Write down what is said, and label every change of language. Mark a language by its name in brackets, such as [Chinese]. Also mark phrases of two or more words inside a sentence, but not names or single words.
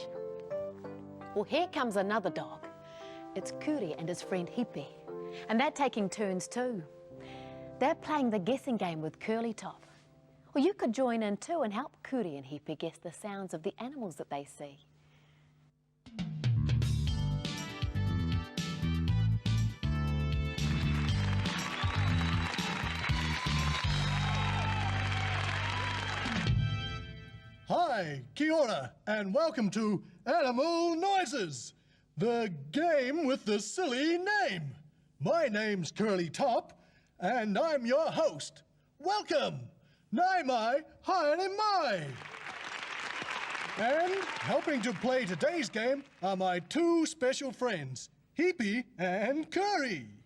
[English] Well, here comes another dog. It's Kuri and his friend Hippie. And they're taking turns too. They're playing the guessing game with Curly Top. Well, you could join in too and help Kuri and Hippie guess the sounds of the animals that they see. Hi, [Māori] kia ora, [English] and welcome to Animal Noises, the game with the silly name. My name's Curly Top, and I'm your host. Welcome, [Māori] Nai Mai, Haere Mai. [English] And helping to play today's game are my two special friends, Hippie and Curry.